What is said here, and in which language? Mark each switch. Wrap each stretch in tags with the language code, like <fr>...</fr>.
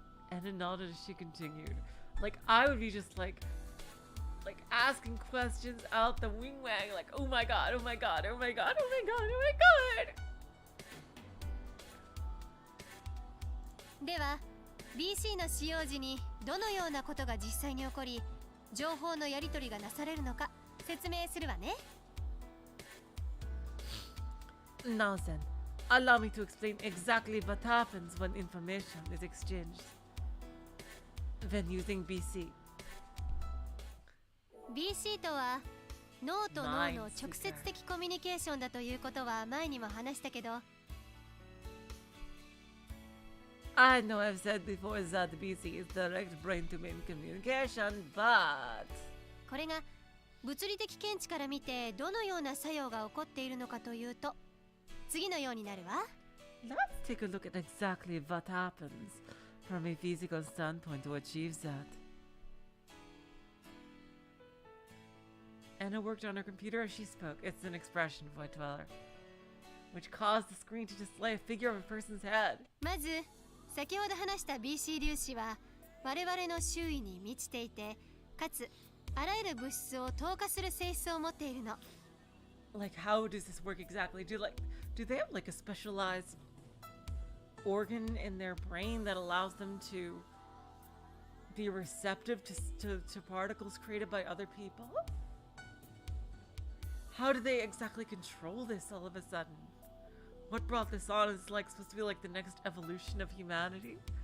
<en>Anna nodded as she continued. Like, I would be just like asking questions out the wing wang, like, oh my god, oh my god, oh my god, oh my god, oh my god.</en> <ja>では BC の使用時にどのようなことが実際に起こり、情報のやり取りがなされるのか説明するわね。</ja> <en>Now then, allow me to explain exactly what happens when information is exchanged when using BC.</en> <ja>BC とは脳と脳の直接的コミュニケーションだということは前にも話したけど、</ja> <en>I know I've said before that BC is direct brain-to-brain communication, but...</en> <ja>これが物理的見地から見てどのような作用が起こっているのかというと、次のようになるわ。</ja> <en>Let's take a look at exactly what happens from a physical standpoint to achieve that. Anna worked on her computer as she spoke. It's an expression void dweller, which caused the screen to display a figure of a person's head.</en> <ja>まず先ほど話した BC 粒子は我々の周囲に満ちていて、かつあらゆる物質を透過する性質を持っているの。</ja> <en>Like, how does this work exactly? Do they have like a specialized organ in their brain that allows them to be receptive to particles created by other people? How do they exactly control this all of a sudden? What brought this on is like supposed to be like the next evolution of humanity?</en>